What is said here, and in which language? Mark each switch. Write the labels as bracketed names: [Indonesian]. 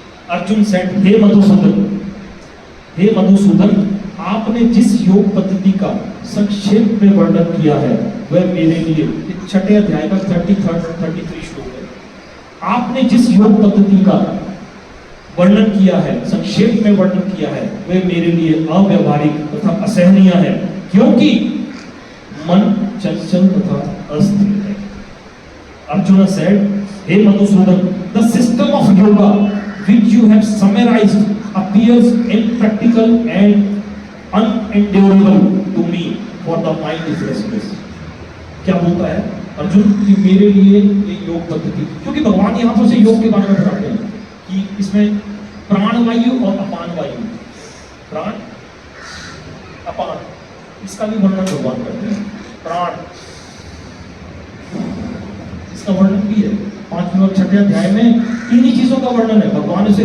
[English] Arjun said, [Hindi] हे मधुसूदन, हे मधुसूदन, आपने जिस योग पद्धति का संक्षेप में वर्णन किया है वह मेरे लिए, 6ठे अध्याय का 33 श्लोक है। आपने जिस योग पद्धति का वर्णन किया है, संक्षेप में वर्णन किया है, वे मेरे लिए अव्यवहारिक तथा असहनीय है, क्योंकि मन चंचल तथा अस्थिर है। [English] Arjun said, हे Madhusudan, the system of yoga which you have summarized appears impractical and unendurable to me, for the mind is restless. [Hindi] क्या बोलता है अर्जुन कि मेरे लिए ये योग पद्धति, क्योंकि भगवान यहाँ पर से योग के बारे में बताते हैं कि इसमें प्राण वायु और अपान वायु, प्राण अपान, इसका भी वर्णन भगवान करते हैं। प्राण, इसका वर्णन भी है 5वें और 6वें अध्याय में, तीन ही चीजों का वर्णन है भगवान से।